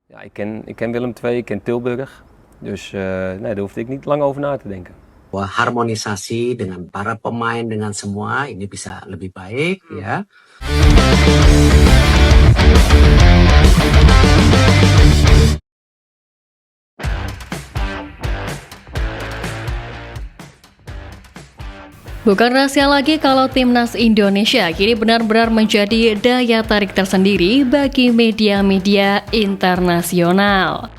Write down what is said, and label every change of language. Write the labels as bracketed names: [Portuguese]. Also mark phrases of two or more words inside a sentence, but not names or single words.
[Dutch] Ja, ik ken Willem II, ik ken Tilburg. Dus nee, daar hoefde ik niet lang over na te denken. [Indonesian] Bahwa harmonisasi dengan para pemain, dengan semua ini bisa lebih baik ya. Bukan rahasia lagi kalau timnas Indonesia kini benar-benar menjadi daya tarik tersendiri bagi media-media internasional.